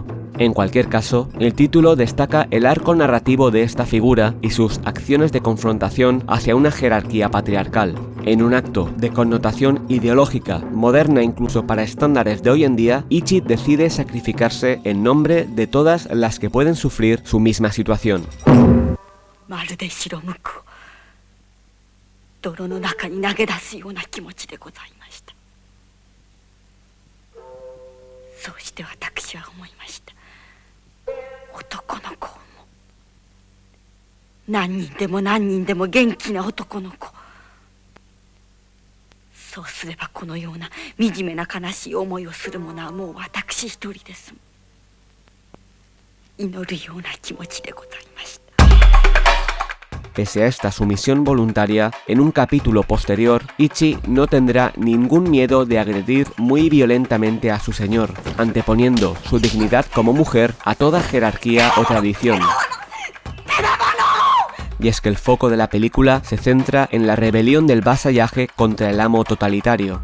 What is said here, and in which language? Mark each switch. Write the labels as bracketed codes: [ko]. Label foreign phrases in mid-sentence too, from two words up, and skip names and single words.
[es] En cualquier caso, el título destaca el arco narrativo de esta figura y sus acciones de confrontación hacia una jerarquía patriarcal. En un acto de connotación ideológica, moderna incluso para estándares de hoy en día, Ichi decide sacrificarse en nombre de todas las que pueden sufrir su misma situación. [ja] 泥の中に投げ出すような気持ちでございました。そうして私は思いました。男の子も何人でも何人でも元気な男の子、そうすればこのような惨めな悲しい思いをする者はもう私一人です。祈るような気持ちでございました。 [es] Pese a esta sumisión voluntaria, en un capítulo posterior, Ichi no tendrá ningún miedo de agredir muy violentamente a su señor, anteponiendo su dignidad como mujer a toda jerarquía o tradición. Y es que el foco de la película se centra en la rebelión del vasallaje contra el amo totalitario.